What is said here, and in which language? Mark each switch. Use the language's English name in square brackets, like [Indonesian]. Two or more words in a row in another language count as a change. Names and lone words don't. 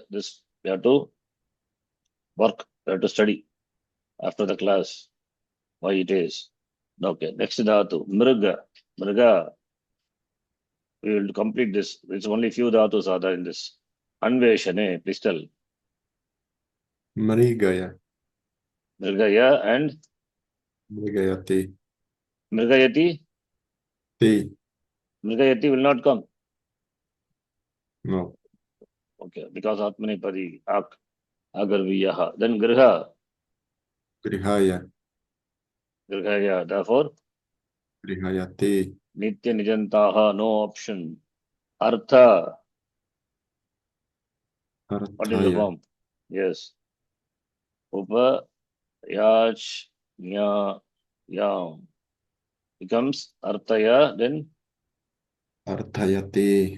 [English] This you have to work, you have to study after the class why it is. Okay, next dhatu, mriga. Mriga, we will complete this. It's only few dhatus are there in this. Anveshane, please tell. [Sanskrit] Marigaya. Mrigaya and Marigayati. Mrigayati. Te. [English] Mrigayati will not come. No. Okay, because [Sanskrit] आत्मनेपदी, अगर्वीयः. [English] Then Griha. [Sanskrit] Grihaya. Grihaya. Therefore, Grihayate. नित्य णिजन्तः, [English] no option. Artha, what is the [Sanskrit] Arthaya. [English] form? Yes. Upa, Yach, Nya, Yam becomes artaya, then [Sanskrit] Arthayate.